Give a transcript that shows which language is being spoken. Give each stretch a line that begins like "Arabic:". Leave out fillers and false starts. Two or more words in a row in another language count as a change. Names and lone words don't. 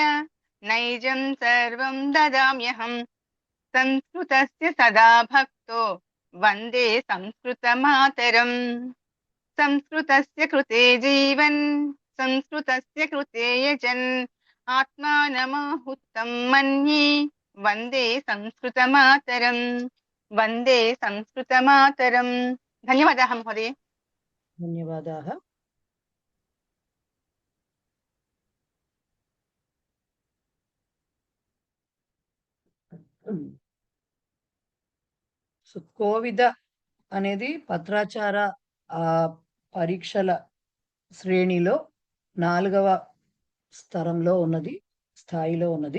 Sanskrit: नैजं सर्वं ददाम्यहम् संस्कृतस्य सदा भक्तो वन्दे संस्कृतमातरम् संस्कृतस्य कृते जीवन् संस्कृतस्य कृते यजन् आत्मानमाहुतं मन्ये वन्दे संस्कृतमातरम् वन्दे संस्कृतमातरम्. धन्यवादाः महोदय. धन्यवादाः.
Telugu: సో కోవిద అనేది పత్రాచార పరీక్షల శ్రేణిలో 4వ స్థాయిలో ఉన్నది.